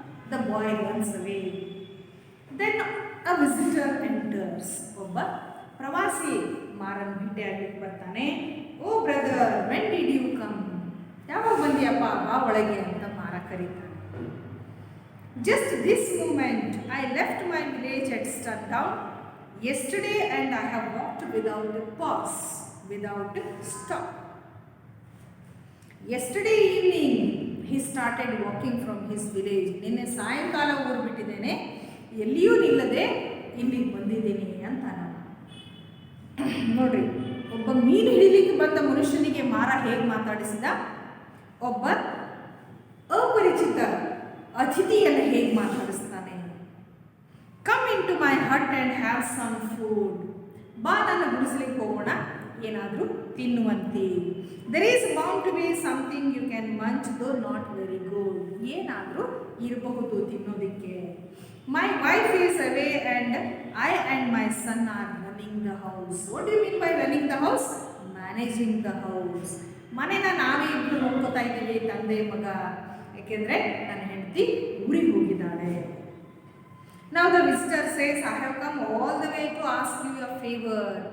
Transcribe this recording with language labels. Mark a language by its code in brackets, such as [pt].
[en] The boy runs away. Then a visitor enters. [kn] ಒಬ್ಬ ಪ್ರವಾಸಿ ಮಾರನ ಭೇಟಿಯಾಗಲಿಕ್ಕೆ ಬರ್ತಾನೆ. [en] Oh brother, when did you come? [kn] ಯಾವಾಗ ಬಂದಿಯಪ್ಪ, ಬಾ ಒಳಗೆ ಅಂತ ಮಾರ ಕರೀತಾನೆ. [en] Just this moment I left my village at sundown yesterday and I have walked without a pause, without a stop. Yesterday evening he started walking from his village. [kn] ನಿನ್ನೆ ಸಾಯಂಕಾಲ ಊರು ಬಿಟ್ಟಿದ್ದೇನೆ, ಎಲ್ಲಿಯೂ ನಿಲ್ಲದೆ ಇಲ್ಲಿಗೆ ಬಂದಿದ್ದೀನಿ ಅಂತ. ನೋಡ್ರಿ, ಒಬ್ಬ ಮೀನು ಹಿಡಿಲಿಕ್ಕೆ ಬಂದ ಮನುಷ್ಯನಿಗೆ ಮಾರ ಹೇಗೆ ಮಾತಾಡಿಸಿದ, ಒಬ್ಬ ಅಪರಿಚಿತ ಅತಿಥಿಯನ್ನು ಹೇಗೆ ಮಾತಾಡಿಸ್ತಾನೆ. [en] Come in to my hut and have some food. [kn] ಬಾ, ನನ್ನ ಗುಡಿಸ್ಲಿಕ್ಕೆ ಹೋಗೋಣ, ಏನಾದರೂ ತಿನ್ನುವಂತೆ. [en] There is bound to be something you can munch, though not very good. [kn] ಏನಾದರೂ ಇರಬಹುದು ತಿನ್ನೋದಕ್ಕೆ. [en] My wife is away and I and my son are running the house. What you mean by running the house? Managing the house. [kn] ಮನೇನ ನಾವೇ ಇಬ್ಬರು ನೋಡ್ಕೋತಾ ಇದ್ದೀವಿ, ತಂದೆ ಮಗ. ಯಾಕೆಂದರೆ ನನ್ನ ಹೆಂಡತಿ ಊರಿಗೆ ಹೋಗಿದ್ದಾಳೆ. [en] Now the visitor says, I have come all the way to ask you a favor.